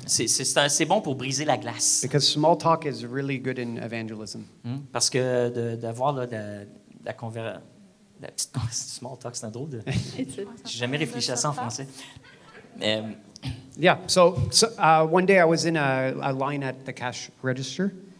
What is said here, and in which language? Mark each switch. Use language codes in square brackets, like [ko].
[fr] C'est bon pour briser la glace. [en] because small talk is really good in evangelism. [fr] Parce que d'avoir là, la petite small talk, c'est un drôle de... J'ai jamais réfléchi à ça en français. [en] Yeah, so one day I was in a line at the cash register.